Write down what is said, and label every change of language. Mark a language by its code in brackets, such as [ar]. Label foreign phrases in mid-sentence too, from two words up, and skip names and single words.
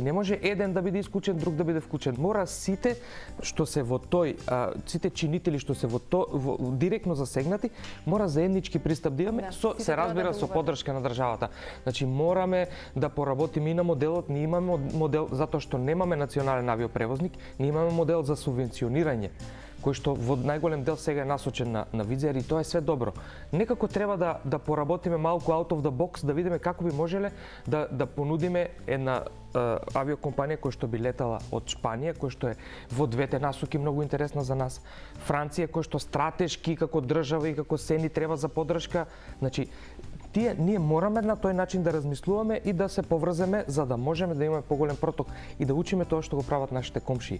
[mk] Не може еден да биде исклучен, друг да биде вклучен. Мора сите што се во тој, сите чинители што се директно засегнати, мора заеднички пристап да имаме, се разбира со поддршка на државата. Значи мораме да поработиме и на моделот, ние имаме модел затоа што немаме национален авиопревозник, ние имаме модел за субвенционирање, кој што во најголем дел сега е насочен на Визиер и тоа е све добро. Некако треба да поработиме малку [en] out of the box, [mk] да видиме како би можеле да понудиме една авиокомпанија која што би летала од Шпанија, која што е во двете насоки многу интересна за нас. Франција која што стратешки како држава и како сени треба за поддршка. Значи, ние мораме на тој начин да размислуваме и да се поврземе за да можеме да имаме поголем проток и да учиме тоа што го прават нашите комшии.